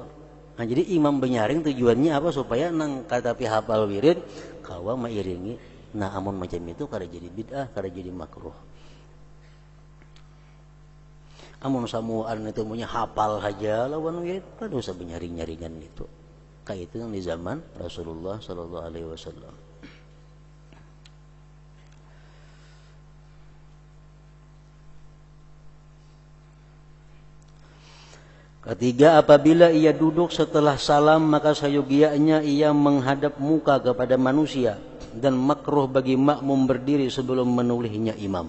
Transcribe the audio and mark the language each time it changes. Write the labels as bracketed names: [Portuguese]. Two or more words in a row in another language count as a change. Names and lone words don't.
[Banjar] Nah, jadi imam benyaring tujuannya apa? Supaya nang kada tapi hafal wirid kau mengiringi. Nah, amun macam itu kada jadi bid'ah, kada jadi makruh. Amun samuan itu punya hafal saja lawan wirid, kada usah benyaring-nyaringan itu. Kayak itu yang di zaman Rasulullah [Arabic] صلى الله عليه وسلم. [Indonesian] Ketiga, apabila ia duduk setelah salam maka sayogianya ia menghadap muka kepada manusia dan makruh bagi makmum berdiri sebelum menolehnya imam.